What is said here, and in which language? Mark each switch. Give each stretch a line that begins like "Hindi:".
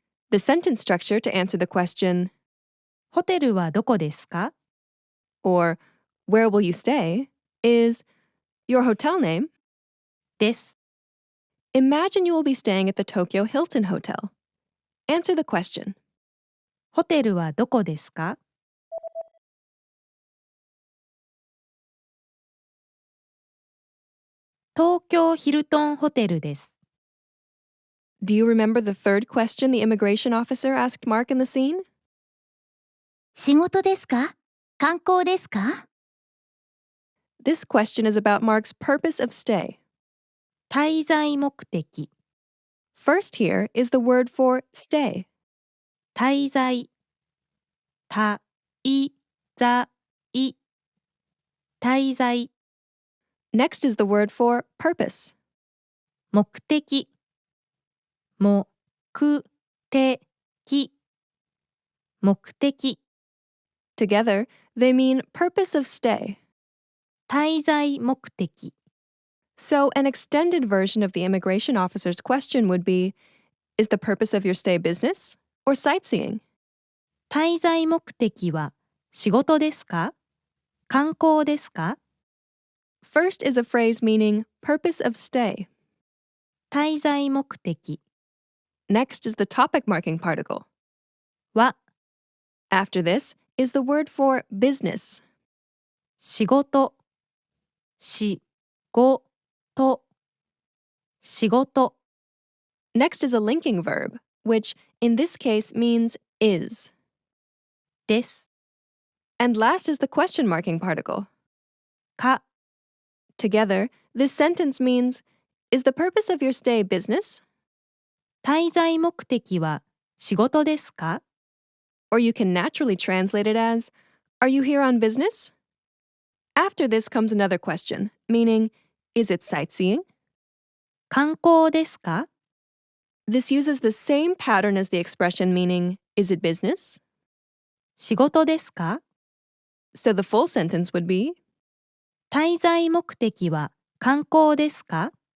English: The sentence structure to answer the question,
Japanese: ホテルはどこですか
English: or where will you stay, is your hotel name.
Japanese: です。
English: Imagine you will be staying at the Tokyo Hilton Hotel. Answer the question.
Japanese: ホテルはどこですか東京ヒルトンホテルです。
English: Do you remember the third question the immigration officer asked Mark in the scene?
Japanese: 仕事ですか？観光ですか？
English: This question is about Mark's purpose of stay.
Japanese: 滞在目的。
English: First here is the word for stay.
Japanese: 滞在。たいざい。滞在。
English: Next is the word for purpose.
Japanese: 目的。目的。目的。
English: Together, they mean purpose of stay.
Japanese: 滞在目的。
English: So, an extended version of the immigration officer's question would be, is the purpose of your stay business or sightseeing?
Japanese: 滞在目的は仕事ですか観光ですか
English: First is a phrase meaning purpose of stay.
Japanese: 滞在目的
English: Next is the topic marking particle.
Japanese: は
English: After this is the word for business.
Japanese: 仕事。仕事仕事
English: Next is a linking verb, which in this case means is.
Japanese: です
English: And last is the question marking particle.
Japanese: か
English: Together, this sentence means, is the purpose of your stay business?
Japanese: 滞在目的は仕事ですか
English: Or you can naturally translate it as, are you here on business? After this comes another question, meaning, is it sightseeing?
Japanese: 観光ですか
English: This uses the same pattern as the expression meaning, is it business?
Japanese: 仕事ですか
English: So the full sentence would be,
Japanese: 滞在目的は観光ですか